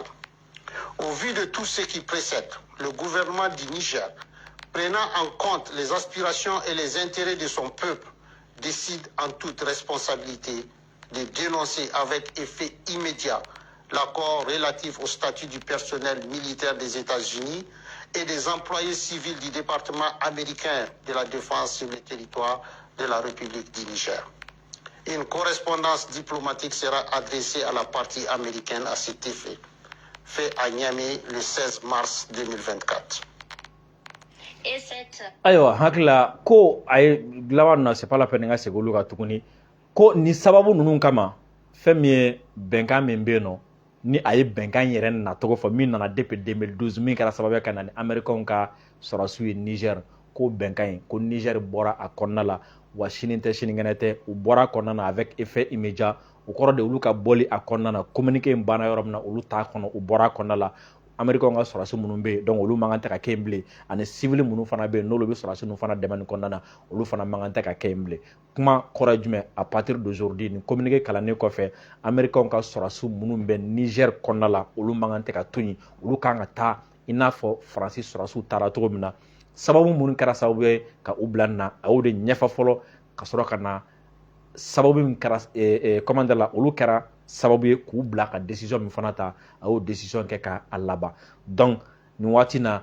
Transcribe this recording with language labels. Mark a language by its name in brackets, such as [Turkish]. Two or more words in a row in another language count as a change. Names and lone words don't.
[French] Au vu de tout ce qui précède, le gouvernement du Niger, prenant en compte les aspirations et les intérêts de son peuple, décide en toute responsabilité de dénoncer avec effet immédiat l'accord relatif au statut du personnel militaire des États-Unis et des employés civils du département américain de la défense sur le territoire de la République du Niger. Une correspondance diplomatique sera adressée à la partie américaine à cet effet, fait à Niamey le 16 mars 2024. [Bambara] Ayiwa hakila ko ay lawan na [French] c'est pas la peine [Bambara] nga segolu ka tuguni ko ni sababu nunu kama fɛn min ye bɛnkan min bɛ yen nɔ ni a ye bɛnkan yɛrɛ nacogo fɔ min nana depuis 2012 min kɛra sababu ka na ni américains ka sɔrɔsiw ye Niger ko bɛnkan in ko Niger bɔra a kɔnɔna la wa sini tɛ sinikɛnɛ tɛ u bɔra a kɔnɔna na [French] avec effet immédiat [Bambara] o kɔrɔ de olu ka bɔli a kɔnɔna na communiqué in banna yɔrɔ min na olu t'a kɔnɔ u bɔra a kɔnɔna la américains ka sɔrɔsi minnu bɛ yen donc olu man kan tɛ ka kɛ yen bilen ani civil minnu fana bɛ yen n'olu bɛ sɔrɔsi ninnu fana dɛmɛ nin kɔnɔna na olu fana man kan tɛ ka kɛ yen bilen kuma kɔrɔ ye jumɛn [French] à partir d'aujourd'hui [Bambara] ni communiqué kalannen kɔfɛ américains ka sɔrɔsi minnu bɛ Niger kɔnɔna la olu man kan tɛ ka to yen olu kan ka taa i n'a fɔ faransi sɔrɔsiw taara cogo min na sababu minnu kɛra sababu ye ka u bila nin na a y'o de ɲɛfɔ fɔlɔ ka sɔrɔ ka na sababu min kɛra commande la olu kɛra sababu ye k'u bila ka décision min fana ta a y'o décision kɛ ka a laban donc nin waati na